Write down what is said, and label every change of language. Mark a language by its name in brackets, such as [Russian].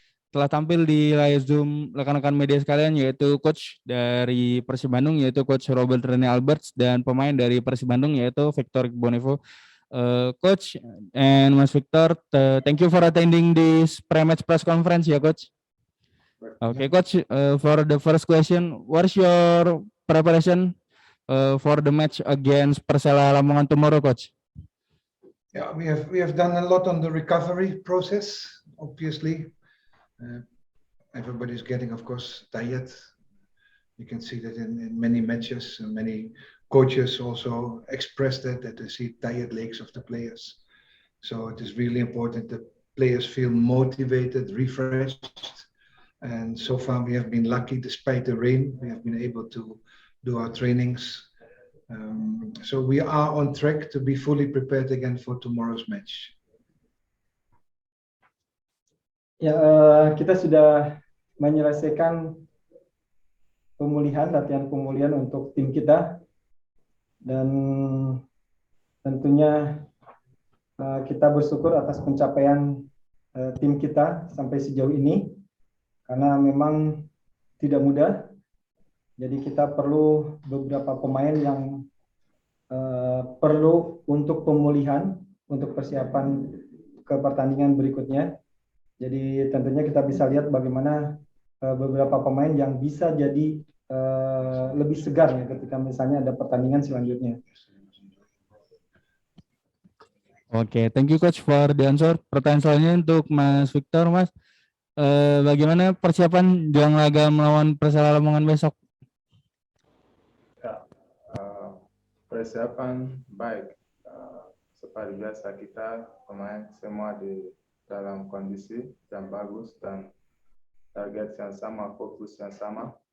[Indonesian] telah tampil di layar Zoom rekan-rekan media sekalian, yaitu coach dari Persib Bandung yaitu coach Robert Rene Alberts dan pemain dari Persib Bandung yaitu Victor Bonevo. [English] Coach and Mas Victor, thank you for attending this pre-match press conference ya coach. Okay coach, for the first question, what's your preparation for the match against Persela Lamongan tomorrow, coach? Yeah, we have done a lot on the recovery process. Obviously, everybody's getting, of course, tired. You can see that in many matches, and many coaches also expressed that they see tired legs of the players. So it is really important that players feel motivated, refreshed. And so far we have been lucky, despite the rain, we have been able to do our trainings. So we are on track to be fully prepared again for tomorrow's match. [Indonesian] Ya, kita sudah menyelesaikan latihan pemulihan untuk tim kita, dan tentunya kita bersyukur atas pencapaian tim kita sampai sejauh ini, karena memang tidak mudah. Jadi kita perlu beberapa pemain yang perlu untuk pemulihan, untuk persiapan ke pertandingan berikutnya. Jadi tentunya kita bisa lihat bagaimana beberapa pemain yang bisa jadi lebih segar ya ketika misalnya ada pertandingan selanjutnya. [English] Oke, thank you coach for the answer. [Indonesian] Pertanyaan selanjutnya untuk Mas Victor, Mas. Bagaimana persiapan jelang laga melawan Persela Lamongan besok? Ya, persiapan baik. Seperti biasa kita pemain semua di dalam kondisi yang bagus dan target yang sama, fokus yang sama.